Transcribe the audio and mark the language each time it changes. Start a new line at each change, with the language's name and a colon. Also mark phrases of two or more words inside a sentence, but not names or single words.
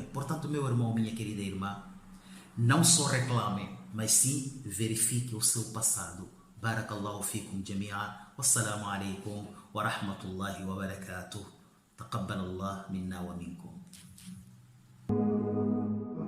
Portuguese: Portanto, meu irmão, minha querida irmã, não só reclame, mas sim verifique o seu passado.
Arabic: بارك الله فيكم جميعا. والسلام عليكم ورحمة الله وبركاته. تقبل الله منا ومنكم.